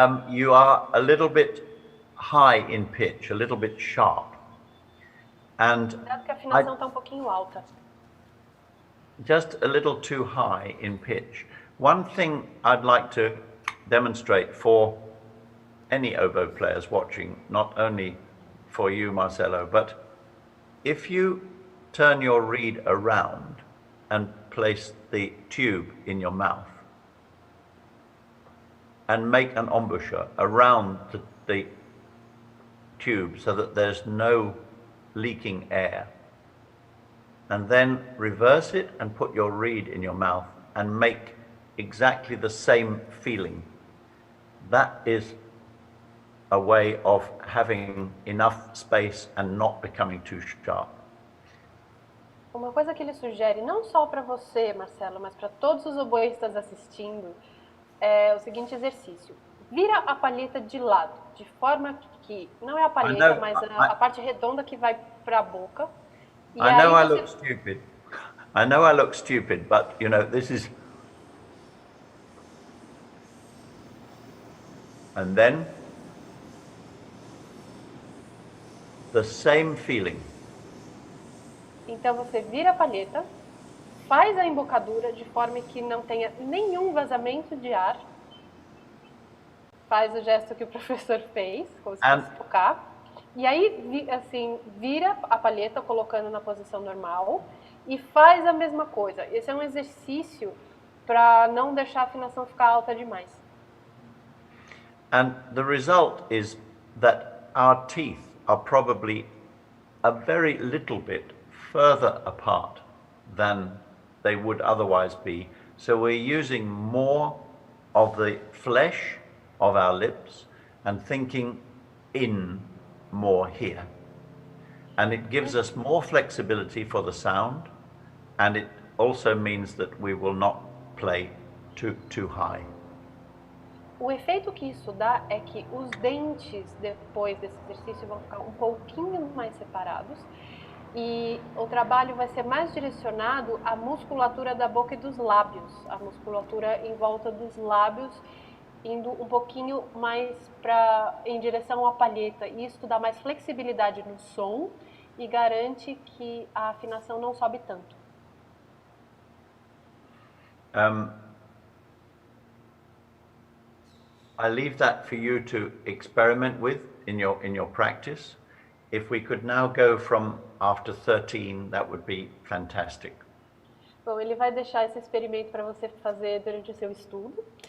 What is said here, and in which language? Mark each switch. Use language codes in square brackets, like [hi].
[en] You are a little bit high in pitch, a little bit sharp. And [pt] Cuidado que a afinação está um pouquinho alta. [en] just a little too high in pitch. One thing I'd like to demonstrate for any oboe players watching, not only for you, Marcelo, but if you turn your reed around and place the tube in your mouth and make an embouchure around the tube so that there's no leaking air, and then reverse it and put your reed in your mouth and make exactly the same feeling. That is a way of having enough space and not becoming too sharp. [pt] Uma coisa que ele sugere, não só para você, Marcelo, mas para todos os oboístas assistindo, é o seguinte exercício. Vira a palheta de lado, de forma que não é a palheta, mas a parte redonda que vai para a boca. E [en] I know I look stupid. I know I look stupid, but you know, this is... And then the same feeling. [pt] Então você vira a palheta, faz a embocadura de forma que não tenha nenhum vazamento de ar. Faz o gesto que o professor fez, como se fosse tocar. E aí, assim, vira a palheta colocando na posição normal e faz a mesma coisa. Esse é um exercício para não deixar a afinação ficar alta demais. [en] And the result is that our teeth are probably a very little bit further apart than they would otherwise be. So we're using more of the flesh of our lips and thinking in more here. And it gives us more flexibility for the sound, and it also means that we will not play too high. [pt] O efeito que isso dá é que os dentes, depois desse exercício, vão ficar um pouquinho mais separados e o trabalho vai ser mais direcionado à musculatura da boca e dos lábios, a musculatura em volta dos lábios, indo um pouquinho mais em direção à palheta. E isso dá mais flexibilidade no som e garante que a afinação não sobe tanto. [en] I leave that for you to experiment with in your practice. If we could now go from after 13, that would be fantastic. [pt] Bom, ele vai deixar esse experimento para você fazer durante o seu estudo.